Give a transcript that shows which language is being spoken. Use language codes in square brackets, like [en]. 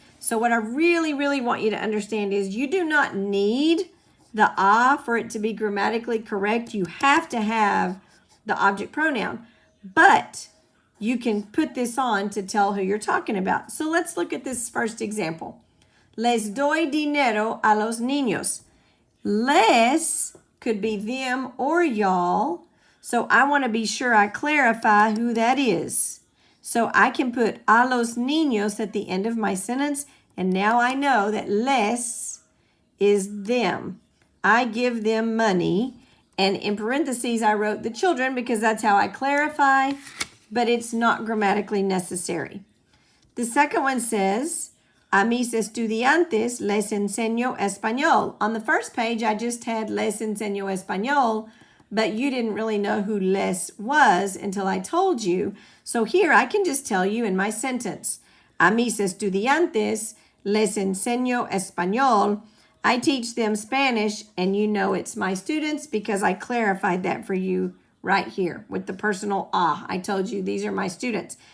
[en] So what I really, really want you to understand is you do not need the a for it to be grammatically correct. You have to have the object pronoun, but you can put this on to tell who you're talking about. So let's look at this first example. [es] Les doy dinero a los niños. [en] Les could be them or y'all. So I want to be sure I clarify who that is. So I can put [es] a los niños [en] at the end of my sentence, and now I know that les is them. I give them money, and in parentheses I wrote the children because that's how I clarify, but it's not grammatically necessary. The second one says, [es] a mis estudiantes les enseño español. [en] On the first page, I just had [es] les enseño español, [en] but you didn't really know who les was until I told you. So here I can just tell you in my sentence, [es] a mis estudiantes les enseño español. [en] I teach them Spanish, and you know it's my students because I clarified that for you right here with the personal I told you these are my students.